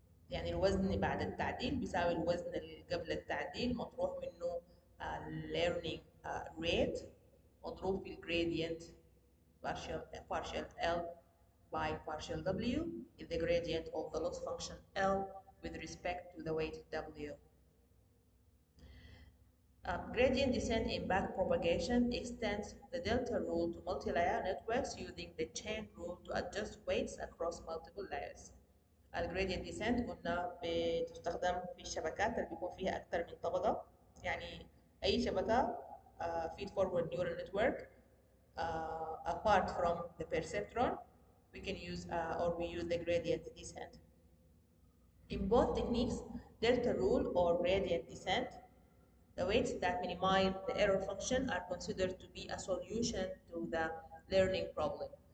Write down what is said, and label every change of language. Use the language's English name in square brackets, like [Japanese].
[Arabic] يعني الوزن بعد التعديل بيساوي الوزن اللي قبل التعديل مطروح منه [English] learning rate مضروب في gradient partial L by partial W is the gradient of the loss function L with respect to the weight W. Gradient descent in backpropagation extends the delta rule to multi-layer networks using the chain rule to adjust weights across multiple layers. [Arabic] الجريدينت ديسنت قلنا بتستخدم في الشبكات اللي بيكون فيها أكثر من طبقة، يعني أي شبكة [English] feed forward neural network apart from the perceptron we can use or we use the gradient descent. In both techniques, delta rule or gradient descent, the weights that minimize the error function are considered to be a solution to the learning problem.